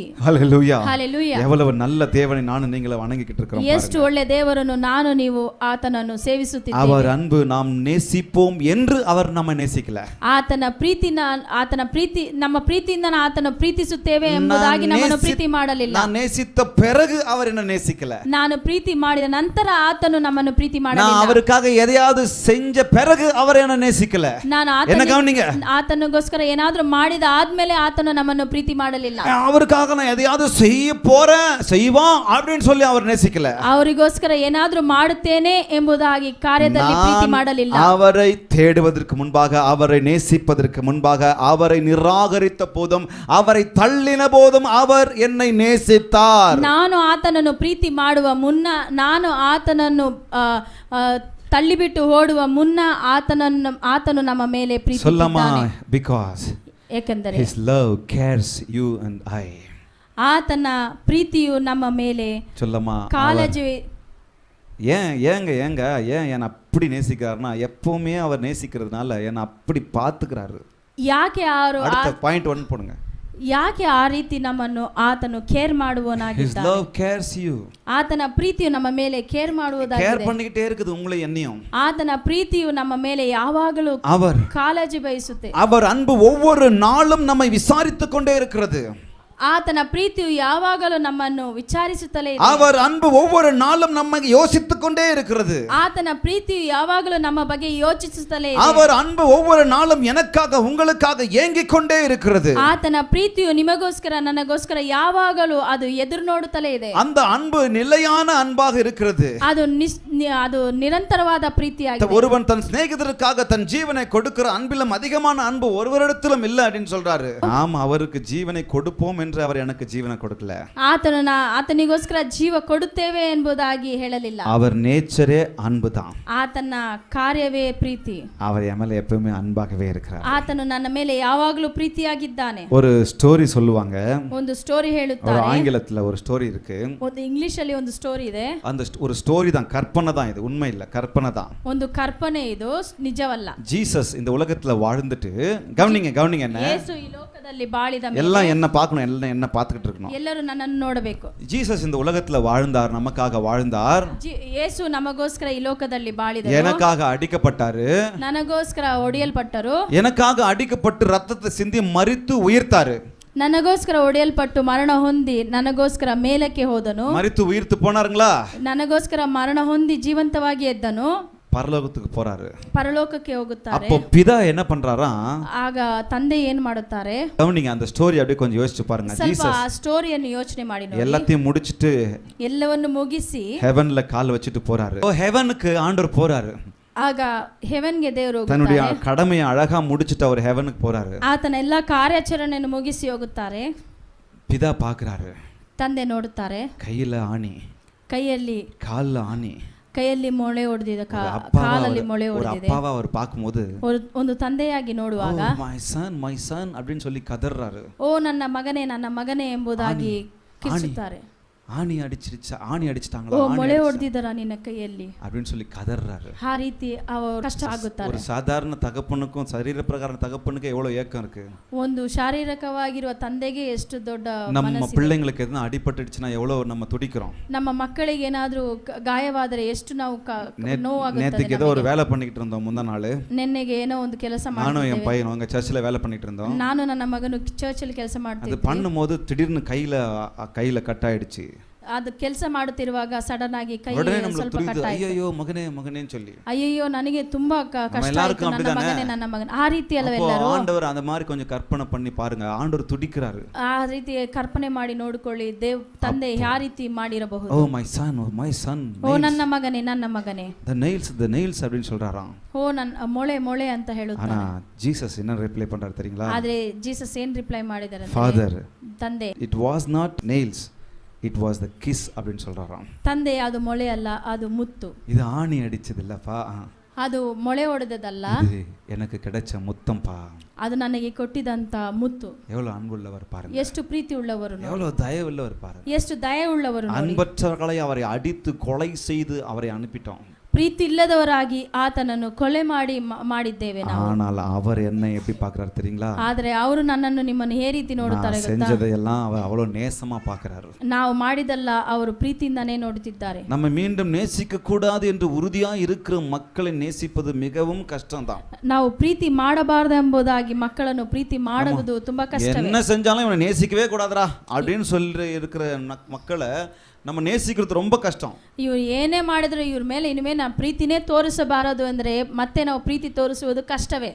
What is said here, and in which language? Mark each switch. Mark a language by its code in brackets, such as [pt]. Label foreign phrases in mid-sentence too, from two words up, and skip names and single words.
[ta] ஹalleluya. [kn] ಹಲ್ಲೆಲೂಯಾ. [ta] எவ்வளவு நல்ல தேவனை நானும் நீங்களும் வணங்கிக்கிட்டு இருக்கிறோம். [kn] ಎಷ್ಟು ಒಳ್ಳೆ ದೇವರನ್ನು ನಾನು ನೀವು ಆತನನ್ನು ಸೇವಿಸುತ್ತಿದ್ದೇವೆ. [ta] அவர் அன்பு நாம் நேசிப்போம் என்று அவர் நம்ம நேசிக்கல. [kn] ಆತನ ಪ್ರೀತಿ ನಮ್ಮ ಪ್ರೀತಿಯಿಂದ ಆತನ ಪ್ರೀತಿಸುತ್ತೇವೆ ಎಂಬುದಾಗಿ ನಮ್ಮನ್ನು ಪ್ರೀತಿ ಮಾಡಲಿಲ್ಲ. [ta] நான் நேசித்த பிறகு அவர் என்ன நேசிக்கல. [kn] ನಾನು ಪ್ರೀತಿ ಮಾಡಿದ ನಂತರ ಆತನು ನಮ್ಮನ್ನು ಪ್ರೀತಿ [ta] நான் [kn] ಮಾಡಲಿಲ್ಲ. [ta] அவருக்காக எதையாவது செஞ்ச பிறகு அவர் என்ன நேசிக்கல. [kn] ನಾನು [ta] என்ன கவனிங்க, [kn] ಆತನಿಗೋಸ್ಕರ ಏನಾದ್ರೂ ಮಾಡಿದ ಆದ್ಮೇಲೆ ಆತನು ನಮ್ಮನ್ನು ಪ್ರೀತಿ ಮಾಡಲಿಲ್ಲ. [ta] அவருக்காக நான் எதையாவது செய்வான் அப்படின்னு சொல்லி அவர் நேசிக்கல. [kn] ಅವರಿಗೋಸ್ಕರ ಏನಾದ್ರೂ ಮಾಡುತ್ತೇನೆ ಎಂಬುದಾಗಿ ಕಾರ್ಯದಲ್ಲಿ ಪ್ರೀತಿ ಮಾಡಲಿಲ್ಲ. [ta] அவரை தேடுவதற்கு முன்பாக, அவரை நேசிப்பதற்கு முன்பாக, அவரை நிராகரித்த போதும், அவரை தள்ளின போதும் அவர் என்னை நேசித்தார். [kn] ನಾನು ಆತನನ್ನು ಪ್ರೀತಿ ಮಾಡುವ ಮುನ್ನ, ನಾನು ಆತನನ್ನು ತಳ್ಳಿಬಿಟ್ಟು ಓಡುವ ಮುನ್ನ ಆತನು ನಮ್ಮ ಮೇಲೆ ಪ್ರೀತಿಸಿದ್ದಾನೆ. [en] because [kn] ಏಕೆಂದರೆ [en] his love cares you and I. [kn] ಆತನ ಪ್ರೀತಿಯು ನಮ್ಮ ಮೇಲೆ ಕಾಳಜಿ. [ta] ஏன் என்னை அப்படி நேசிக்கிறாருன்னா, எப்பவுமே அவர் நேசிக்கிறதுனால என்னை அப்படி பார்த்துக்கிறாரு. [kn] ಯಾಕೆ [ta] அடுத்த பாயிண்ட் 1 போடுங்க. [kn] ಯಾಕೆ ಆ ರೀತಿ ನಮ್ಮನ್ನು ಆತನು ಕೇರ್ ಮಾಡುವವನಾಗಿದ್ದಾನೆ. [en] His love cares you. [kn] ಆತನ ಪ್ರೀತಿಯು ನಮ್ಮ ಮೇಲೆ ಕೇರ್ ಮಾಡುವುದಾಗಿದೆ. [ta] ಕೇರ್ பண்ணிக்கிட்டே இருக்குது உங்களை என்னையும். [kn] ಆತನ ಪ್ರೀತಿಯು ನಮ್ಮ ಮೇಲೆ ಯಾವಾಗಲೂ ಕಾಳಜಿ ವಹಿಸುತ್ತೆ. [ta] அவர் அன்பு ஒவ்வொரு நாளும் நம்மை விசாரித்துக் கொண்டே இருக்கிறது. [kn] ಆತನ ಪ್ರೀತಿಯು ಯಾವಾಗಲೂ ನಮ್ಮನ್ನು ವಿಚಾರಿಸುತ್ತಲೇ ಇದೆ. [ta] அவர் அன்பு ஒவ்வொரு நாளும் நம்மை யோசித்துக் கொண்டே இருக்கிறது. [kn] ಆತನ ಪ್ರೀತಿಯು ಯಾವಾಗಲೂ ನಮ್ಮ ಬಗ್ಗೆ ಯೋಚಿಸುತ್ತಲೇ ಇದೆ. [ta] அவர் அன்பு ஒவ்வொரு நாளும் எனக்காக உங்களுக்காக ஏங்கிக் கொண்டே இருக்கிறது. [kn] ಆತನ ಪ್ರೀತಿಯು ನಿಮಗೋಸ್ಕರ ನನಗೋಸ್ಕರ ಯಾವಾಗಲೂ ಅದು ಎದುರು ನೋಡುತ್ತಲೇ ಇದೆ. [ta] அந்த அன்பு நிலையான அன்பாக இருக்கிறது. [kn] ಅದು ನಿರಂತರವಾದ ಪ್ರೀತಿಯಾಗಿದೆ. [ta] ஒருவன் தன் சிநேகிதருக்காக தன் ஜீவனை கொடுக்கிற அன்பிலும் அதிகமான அன்பு ஒருவரிடத்திலும் இல்லை அப்படின்னு சொல்றாரு. நாம் அவருக்கு ஜீவனை கொடுப்போம் என்று அவர் எனக்கு ஜீவனை கொடுக்கல. [kn] ಆತನಿಗೋಸ್ಕರ ಜೀವ ಕೊಡುತ್ತೇವೆ ಎಂಬುದಾಗಿ ಹೇಳಲಿಲ್ಲ. [ta] அவர் நேச்சரே அன்புதான். [kn] ಆತನ ಕಾರ್ಯವೇ ಪ್ರೀತಿ. [ta] அவர் என் மேல எப்பவுமே அன்பாகவே இருக்கிறார். [kn] ಆತನು ನನ್ನ ಮೇಲೆ ಯಾವಾಗಲೂ ಪ್ರೀತಿಯಾಗಿದ್ದಾನೆ. [ta] ஒரு ஸ்டோரி சொல்லுவாங்க. [kn] ಒಂದು ಸ್ಟೋರಿ ಹೇಳುತ್ತಾರೆ. [ta] ஒரு ஆங்கிலத்துல ஒரு ஸ்டோரி இருக்கு. [kn] ಒಂದು ಇಂಗ್ಲಿಷ್ ಅಲ್ಲಿ ಒಂದು ಸ್ಟೋರಿ ಇದೆ. [ta] அந்த ஒரு ஸ்டோரி தான், கற்பனை தான், இது உண்மை இல்ல, கற்பனை தான். [kn] ಒಂದು ಕಲ್ಪನೆ, ಇದು ನಿಜವಲ್ಲ. [ta] ஜீசஸ் இந்த உலகத்துல வாழ்ந்துட்டு, கவனிங்க என்ன, [kn] ಯೇಸು ಈ ಲೋಕದಲ್ಲಿ ಬಾಳಿದ ಮೇಲೆ [ta] எல்லாம் என்ன பார்க்கணும், எல்லாம் என்ன பார்த்துக்கிட்டு இருக்கணும். [kn] ಎಲ್ಲರೂ ನನ್ನನ್ನು ನೋಡಬೇಕು. [ta] ஜீசஸ் இந்த உலகத்துல வாழ்ந்தார், நமக்காக வாழ்ந்தார். [kn] ಯೇಸು ನಮಗೋಸ್ಕರ ಈ ಲೋಕದಲ್ಲಿ ಬಾಳಿದರು. [ta] எனக்காக அடிக்கப்பட்டாரு, [kn] ನನಗೋಸ್ಕರ ಹೊಡೆಯಲ್ಪಟ್ಟರು. [ta] எனக்காக அடிக்கப்பட்டு ரத்தத்தை சிந்தி மரித்து உயிர்த்தாரு. [kn] ನನಗೋಸ್ಕರ ಹೊಡೆಯಲ್ಪಟ್ಟು ಮರಣ ಹೊಂದಿ ನನಗೋಸ್ಕರ ಮೇಲಕ್ಕೆ ಹೋದನು. [ta] மரித்து உயிர்த்து போனாருங்களா? [kn] ನನಗೋಸ್ಕರ ಮರಣ ಹೊಂದಿ ಜೀವಂತವಾಗಿ ಎದ್ದನು. [ta] பரலோகத்துக்கு போறாரு. [kn] ಪರಲೋಕಕ್ಕೆ ಹೋಗುತ್ತಾರೆ. [ta] அப்போ பிதா என்ன பண்றாரா, [kn] ಆಗ ತಂದೆ ಏನ್ ಮಾಡುತ್ತಾರೆ, [ta] கவனிங்க அந்த ஸ்டோரி அப்படியே கொஞ்சம் யோசிச்சு பாருங்க. [kn] ಸ್ವಲ್ಪ [ta] ஜீசஸ் [kn] ಆ ಸ್ಟೋರಿಯನ್ನು ಯೋಚನೆ ಮಾಡಿ ನೋಡಿ. [ta] எல்லாத்தையும் முடிச்சிட்டு [kn] ಎಲ್ಲವನ್ನು ಮುಗಿಸಿ [ta] ஹெவன்ல கால் வச்சுட்டு போறாரு. ஓ ஹெவனுக்கு ஆண்டவர் போறாரு. [kn] ಆಗ ಹೆವೆನ್ಗೆ ದೇವರು [ta] தன்னுடைய [kn] ಹೋಗುತ್ತಾರೆ. [ta] கடமையை அழகா முடிச்சிட்டு அவர் ஹெவனுக்கு போறாரு. [kn] ಆತನ ಎಲ್ಲಾ ಕಾರ್ಯಾಚರಣೆಯನ್ನು ಮುಗಿಸಿ ಹೋಗುತ್ತಾರೆ. [ta] பிதா பாக்குறாரு, [kn] ತಂದೆ ನೋಡುತ್ತಾರೆ, [ta] கையில ஆணி, [kn] ಕೈಯಲ್ಲಿ [ta] கால்ல ஆணி, [kn] ಕೈಯಲ್ಲಿ ಮೊಳೆ ಹೊಡೆದಿದೆ, ಕಾಲಲ್ಲಿ ಮೊಳೆ [ta] ஒரு [kn] ಹೊಡೆದಿದೆ. [ta] அப்பாவா அவர் பார்க்கும்போது [kn] ಒಂದು ತಂದೆಯಾಗಿ ನೋಡುವಾಗ [en] my son [ta] அப்படின்னு சொல்லி ಕದರ್றாரு. [kn] ಓ ನನ್ನ ಮಗನೇ ಎಂಬುದಾಗಿ ಕಿರ್ಚುತ್ತಾರೆ. [ta] ஆணி அடிச்சிட்டாங்களா, [kn] ಓ ಮೊಳೆ ಹೊಡೆದಿದ್ದಾರ ನಿನ್ನ ಕೈಯಲ್ಲಿ [ta] அப்படின்னு சொல்லி கதறாரு. [kn] ಆ ರೀತಿ ಅವರು ಕಷ್ಟ ಆಗುತ್ತಾರೆ. [ta] ஒரு சாதாரண தகப்பனுக்கும் சரீர பிரகார தகப்பனுக்கு எவ்வளவு ஏக்கம் இருக்கு. [kn] ಒಂದು ಶಾರೀರಿಕವಾಗಿರುವ ತಂದೆಗೆ ಎಷ್ಟು ದೊಡ್ಡ [ta] நம்ம பிள்ளைங்களுக்கு எதுனா அடிபட்டுடுச்சுனா எவ்வளவு நம்ம துடிக்கிறோம். [kn] ನಮ್ಮ ಮಕ್ಕಳಿಗೆ ಏನಾದರೂ ಗಾಯವಾದರೆ ಎಷ್ಟು ನಾವು ನೋವಾಗುತ್ತದೆ. [ta] நேத்துக்கு ஏதோ ஒரு வேலை பண்ணிட்டு இருந்தோம் முந்தா நாள். [kn] ನೆನ್ನೆಗೆ ಏನೋ ಒಂದು ಕೆಲಸ [ta] நானும் என் பையனும் அங்க சர்ச்சில் வேலை பண்ணிட்டு இருந்தோம். [kn] ನಾನು ನನ್ನ ಮಗನು ಚರ್ಚಲ್ಲಿ ಕೆಲಸ ಮಾಡ್ತಿದ್ದೆ. [ta] அது பண்ணும்போது திடீர்னு கையில கட் ஆயிடுச்சு. [kn] ಅದು ಕೆಲಸ ಮಾಡುತ್ತಿರುವಾಗ ಸಡನ್ ಆಗಿ ಕೈ ಸ್ವಲ್ಪ ಕಟ್ ಆಯ್ತು. [ta] அய்யோ மகனே சொல்லி, [kn] ಅಯ್ಯೋ ನನಗೆ ತುಂಬಾ ಕಷ್ಟ ಆಯ್ತು, ನನ್ನ ಮಗನೇ ಆ ರೀತಿ ಅಲ್ಲವೆಲ್ಲರೂ. [ta] ஆண்டவர் அந்த மாதிரி கொஞ்சம் கற்பனை பண்ணி பாருங்க, ஆண்டவர் துடிக்கிறாரு. [kn] ಆ ರೀತಿ ಕಲ್ಪನೆ ಮಾಡಿ ನೋಡಿಕೊಳ್ಳಿ, ತಂದೆ ಯಾವ ರೀತಿ ಮಾಡಿರಬಹುದು. [en] Oh my son, [kn] ಓ ನನ್ನ ಮಗನೇ, [en] the nails [ta] அப்படின்னு சொல்றாராம். [kn] ಓ ನನ್ನ ಮೊಳೆ ಅಂತ ಹೇಳುತ್ತಾನೆ. [ta] ஆனா ஜீசஸ் என்ன ரிப்ளை பண்றாரு தெரியுங்களா? [kn] ಆದ್ರೆ ಜೀಸಸ್ ಏನ್ ರಿಪ್ಲೈ ಮಾಡಿದ್ದಾರೆ, ಫಾದರ್ ತಂದೆ, [en] it was not nails, it was the kiss [ta] அப்படின்னு சொல்றாராம். [kn] ತಂದೆ ಅದು ಮೊಳೆ ಅಲ್ಲ, ಅದು ಮುತ್ತು. [ta] இது ஆணி அடிச்சது இல்லப்பா, [kn] ಅದು ಮೊಳೆ ಹೊಡೆದದಲ್ಲ, [ta] இது எனக்கு கிடைச்ச முத்தம்பா. [kn] ಅದು ನನಗೆ ಕೊಟ್ಟಿದಂತ ಮುತ್ತು. [ta] எவ்வளவு அன்புள்ளவர் பாருங்க, [kn] ಎಷ್ಟು ಪ್ರೀತಿ ಉಳ್ಳವರು, [ta] எவ்வளவு தயவுள்ளவர் பாருங்க, [kn] ಎಷ್ಟು ದಯೆ ಉಳ್ಳವರು. [ta] அன்பற்றவர்களை அவரை அடித்து கொலை செய்து அவரை அனுப்பிட்டோம். [kn] ಪ್ರೀತಿ ಇಲ್ಲದವರಾಗಿ ಆತನನ್ನು ಕೊಲೆ ಮಾಡಿದ್ದೇವೆ ನಾವು. [ta] ஆனால் அவர் என்னை எப்படி பார்க்கறாரு தெரியுங்களா? [kn] ಆದರೆ ಅವರು ನನ್ನನ್ನು ನಿಮ್ಮನ್ನು ಹೇಗೆ ರೀತಿ ನೋಡುತ್ತಾರೆ ಗೊತ್ತಾ? [ta] செஞ்சதையெல்லாம் அவர் அவ்வளவு நேசமா பார்க்கறாரு. [kn] ನಾವು ಮಾಡಿದಲ್ಲ ಅವರು ಪ್ರೀತಿಯಿಂದನೇ ನೋಡುತ್ತಿದ್ದಾರೆ. [ta] நம்ம மீண்டும் நேசிக்க கூடாது என்று உறுதியா இருக்கிற மக்களை நேசிப்பது மிகவும் கஷ்டம்தான். [kn] ನಾವು ಪ್ರೀತಿ ಮಾಡಬಾರದು ಎಂಬುದಾಗಿ ಮಕ್ಕಳನ್ನು ಪ್ರೀತಿ ಮಾಡುವುದು ತುಂಬಾ ಕಷ್ಟವೇ. [ta] என்ன செஞ்சாலும் இவனை நேசிக்கவே கூடாதுடா அப்படின்னு சொல்லி இருக்கிற மக்களை நம்ம நேசிக்கிறது ரொம்ப கஷ்டம். [kn] ಇವರು ಏನೇ ಮಾಡಿದ್ರು ಇವ್ರ ಮೇಲೆ ಇನ್ಮೇಲೆ ನಾವು ಪ್ರೀತಿನೇ ತೋರಿಸಬಾರದು ಅಂದ್ರೆ ಮತ್ತೆ ನಾವು ಪ್ರೀತಿ ತೋರಿಸುವುದು ಕಷ್ಟವೇ.